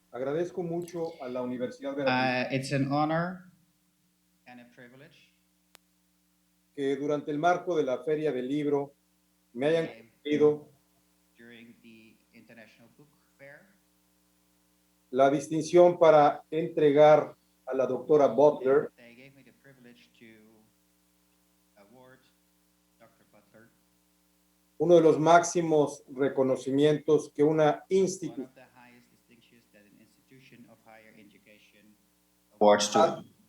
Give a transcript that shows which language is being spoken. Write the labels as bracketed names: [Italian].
[Spanish] Agradezco mucho a la Universidad Veracruz [English] It's an honor and a privilege [Spanish] que durante el marco de la Feria del Libro me hayan concedido [English] during the International Book Fair [Spanish] la distinción para entregar a la doctora Butler [English] they gave me the privilege to award Dr. Butler [Spanish] uno de los máximos reconocimientos que una [English] one [Spanish] institución [English] of the highest distinctions that an institution of higher education awards to